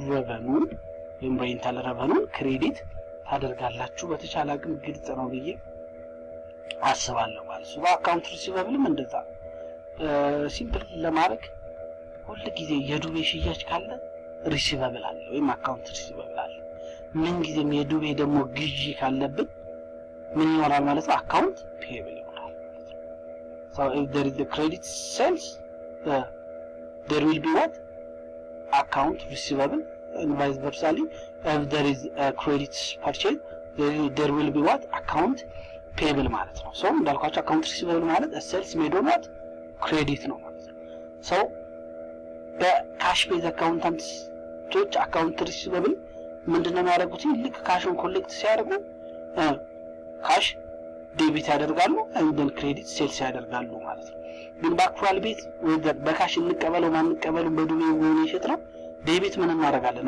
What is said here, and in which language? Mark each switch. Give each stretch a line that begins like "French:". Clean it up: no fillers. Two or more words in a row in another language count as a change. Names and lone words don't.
Amharic: ረቨኑ ወይም
English: rental revenue
Amharic: ክሬዲት ታደርጋላችሁ። በተቻለ አቅም ግልጽ ነው ብዬ አስባለሁ ማለት ነው። በአካውንት ሪሲቨብልም እንደዛ ሲምፕል ለማድረግ ሁሉ ጊዜ የዱቤ ሽያጭ ካለ ሪሲቨብል አለ ወይም
English: account receivable
Amharic: አለ። ምን ጊዜም የዱቤ ደግሞ ግዢ ካለብን ምን ይሆናል ማለት ነው?
English: account payable
Amharic: ይሆናል ማለት ነው።
English: so if there is the credit sales there will be what account receivable and vice versa. If there is a credit purchase there will be what account payable
Amharic: ማለት ነው።
English: so እንዳልኳችሁ account receivable ማለት sales made on what credit
Amharic: ነው ማለት ነው።
English: so cash basis accountants account receivable
Amharic: ምንድነው የሚያደርጉት? ልክ
English: cash collect
Amharic: ሲያደርጉ
English: cash debit
Amharic: ያደርጋሉ
English: and credit sales
Amharic: ያደርጋሉ ማለት ነው። ግን በአክቹዋል ቤት በካሽ እንቀበለው ማንቀበለው በዱቤ ወይም ይሸጥ ነው ዴቢት ምን እናደርጋለን?